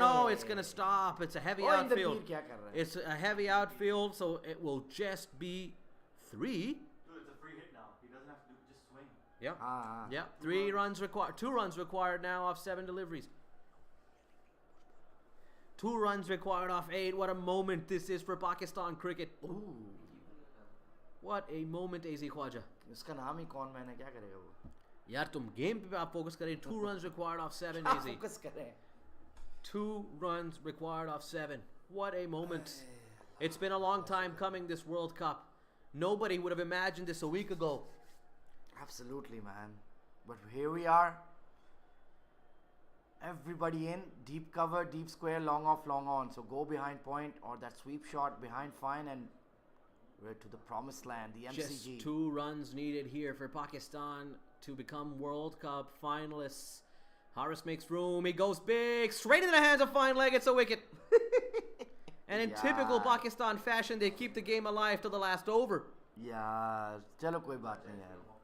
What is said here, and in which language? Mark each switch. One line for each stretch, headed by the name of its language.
English: No, it's going to stop. It's a heavy outfield. It's a heavy outfield, so it will just be 3. Dude, it's a free hit now. He doesn't have to just swing. Yeah. Yeah. 3 runs required. 2 runs required now off 7 deliveries. 2 runs required off 8. What a moment this is for Pakistan cricket. Ooh. What a moment, AZ Khwaja.
Hindi: इसका नाम ही कौन मैंने क्या करेगा वो? यार तुम game पे आप फोकस करें.
English: 2 runs required off 7, AZ.
Hindi: Focus करें.
English: 2 runs required off 7. What a moment. It's been a long time coming, this World Cup. Nobody would have imagined this a week ago. Absolutely, man. But here we are. Everybody in. Deep cover, deep square, long off, long on. So go behind point or that sweep shot behind fine and we're to the promised land, the MCG. Just 2 runs needed here for Pakistan to become World Cup finalists. Harris makes room. He goes big. Straight into the hands of fine leg. It's a wicket. And in typical Pakistan fashion, they keep the game alive till the last over.
Hindi: Yeah, चलो कोई बात नहीं यार.